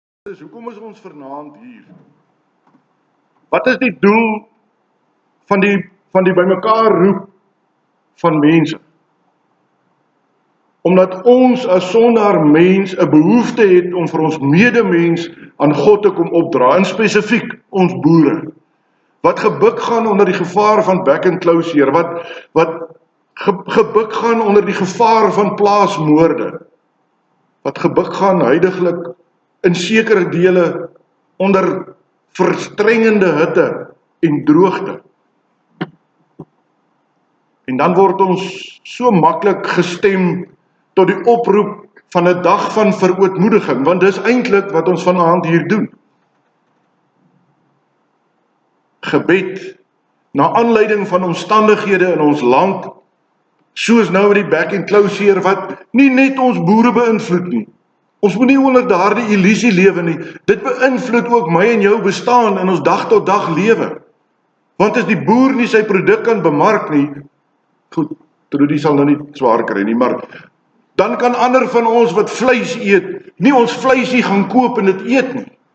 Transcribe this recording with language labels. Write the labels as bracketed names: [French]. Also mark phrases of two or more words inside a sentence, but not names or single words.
[Afrikaans] Christus, hoekom is ons vanaand hier? Wat is die doel van die bymekaar roep van mense? Omdat ons as sondaar mens 'n behoefte het om vir ons medemens aan God te kom opdra, en spesifiek ons boere, wat gebuk gaan onder die gevaar van back and closure, wat gebuk gaan onder die gevaar van plaasmoorde, wat gebuk gaan huidiglik in sekere dele onder verstrengende hitte en droogte. En dan word ons so maklik gestem tot die oproep van 'n dag van verootmoediging, want dis eintlik wat ons vanaand hier doen. Gebed, na aanleiding van omstandighede in ons land, soos nou met die back and closure, wat nie net ons boere beïnvloed nie. Ons moet nie onder daardie illusie lewe nie. Dit beïnvloed ook my en jou bestaan in ons dag tot dag lewe. Want as die boer nie sy produk kan bemark nie, goed, Trudy sal nou nie swaar kry nie, maar dan kan ander van ons wat vleis eet, nie ons vleisie gaan koop en dit eet nie.